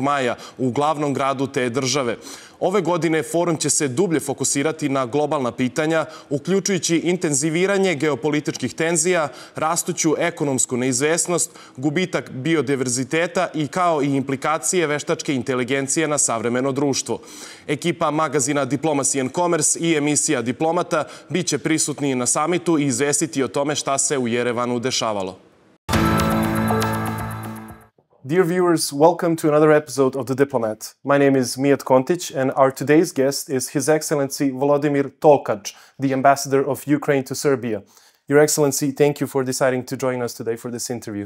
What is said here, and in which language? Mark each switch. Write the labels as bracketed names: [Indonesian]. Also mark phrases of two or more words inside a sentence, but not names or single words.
[Serbian] maja u glavnom gradu te države. Ove godine forum će se dublje fokusirati na globalna pitanja, uključujući intenziviranje geopolitičkih tenzija, rastuću ekonomsku neizvesnost, gubitak biodiverziteta i kao i implikacije veštačke inteligencije na savremeno društvo. Ekipa magazina Diplomacy and Commerce i emisija Diplomata bit će prisutni na samitu i izvestiti o tome šta se u Jerevanu dešavalo. [English] Dear viewers, welcome to another episode of The Diplomat. My name is Mijat Kontić, and our today's guest is His Excellency Volodimir Tolkač, the ambassador of Ukraine to Serbia. Your Excellency, thank you for deciding to join us today for this interview.